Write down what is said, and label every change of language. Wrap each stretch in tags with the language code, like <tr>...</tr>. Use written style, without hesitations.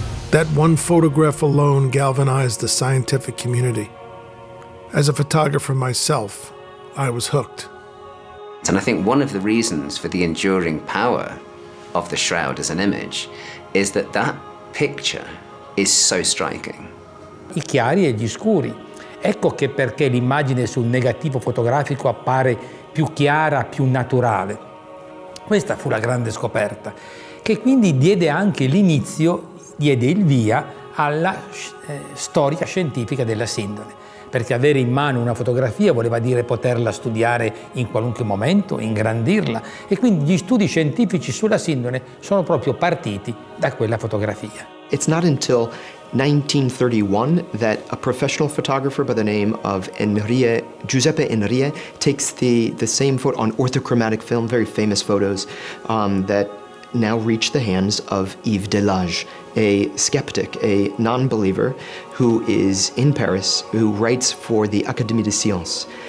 <en>That one photograph alone galvanized the scientific community. As a photographer myself, I was hooked. And I think one of the reasons for the enduring power of the shroud as an image is that that picture is so striking.</en> <it>I chiari e gli scuri. Ecco che perché l'immagine sul negativo fotografico appare più chiara, più naturale. Questa fu la grande scoperta, che quindi diede anche l'inizio, diede il via alla storia scientifica della sindone. Perché avere in mano una fotografia voleva dire poterla studiare in qualunque momento, ingrandirla, e quindi gli studi scientifici sulla sindone sono proprio partiti da quella fotografia.</it> <en>It's not until 1931 that a professional photographer by the name of Giuseppe Enrie takes the same photo on orthochromatic film, very famous photos that now reach the hands of Yves Delage, a skeptic, a non-believer who is in Paris, who writes for the Académie des Sciences.</en>